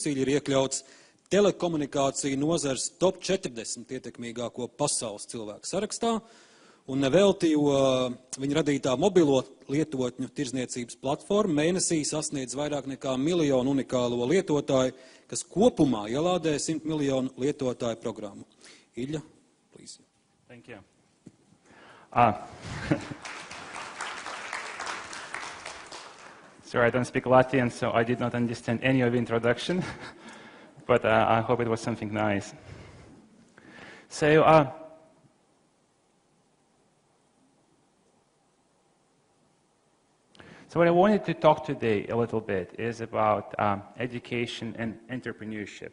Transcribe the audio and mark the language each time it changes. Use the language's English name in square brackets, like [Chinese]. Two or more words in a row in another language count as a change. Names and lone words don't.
[Latvian] Iļja ir iekļauts telekomunikāciju nozars top 40 ietekmīgāko pasaules cilvēku sarakstā. Un nevelti, jo viņa radītā mobilo lietotņu tirzniecības platforma mēnesī sasniedz vairāk nekā 1 miljonu unikālo lietotāju, kas kopumā ielādē 100 miljonu lietotāju programmu. Iļja, [English] please. Thank you. Sorry, I don't speak Latvian, so I did not understand any of the introduction, but I hope it was something nice. So what I wanted to talk today a little bit is about education and entrepreneurship.